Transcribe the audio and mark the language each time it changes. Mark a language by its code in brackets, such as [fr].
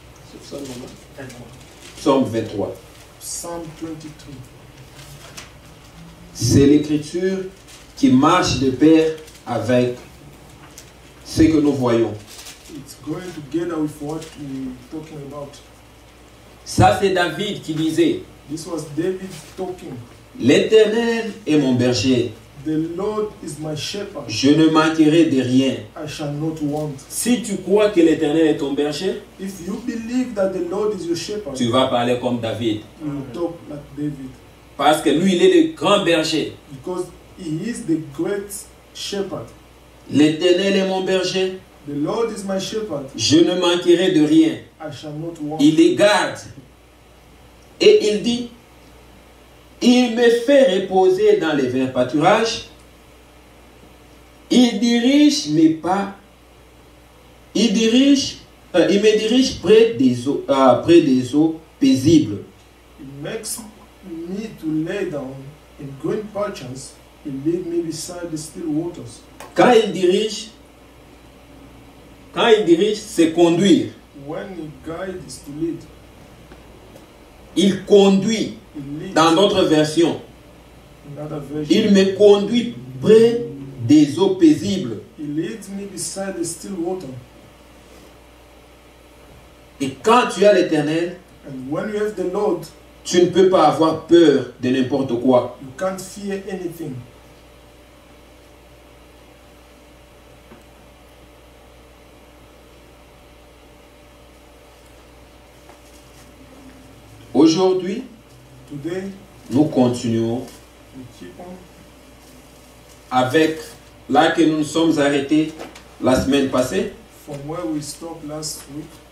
[fr] C'est Psaume, non? Psaume 23. [en] Psalm 23. [fr] C'est l'écriture qui marche de pair avec ce que nous voyons. [en] It's going together with what we're talking about. [fr] Ça, c'est David qui disait, [en] This was David talking. [fr] l'Éternel est mon berger, [en] The Lord is my shepherd, [fr] je ne manquerai de rien. [en] I shall not want. [fr] Si tu crois que l'Éternel est ton berger, [en] If you believe that the Lord is your shepherd, [fr] tu vas parler comme David. [en] you will talk like David. [fr] Parce que lui, il est le grand berger. [en] Because he is the great shepherd. [fr] L'Éternel est mon berger, [en] The Lord is my shepherd, [fr] je ne manquerai de rien. [en] I shall not want. [fr] Il les garde. Et il dit, il me fait reposer dans les verts pâturages. Il dirige mes pas. Il me dirige près des eaux paisibles. [en] He makes me to lay down in green patches. He lead me beside the still waters. [fr] Quand il dirige, c'est conduire. [en] When he guides is to lead. [fr] Il conduit. [en] He leads. [fr] Dans d'autres versions, [en] Another version. [fr] il me conduit près des eaux paisibles. [en] He leads me beside the still water. [fr] Et quand tu as l'Éternel, [en] And when you have the Lord, [fr] tu ne peux pas avoir peur de n'importe quoi. [en] you can't fear anything. [fr] Aujourd'hui, [en] Today, [fr] nous continuons [en] we keep on [fr] avec là que nous nous sommes arrêtés la semaine passée. [en] from where we stopped last week.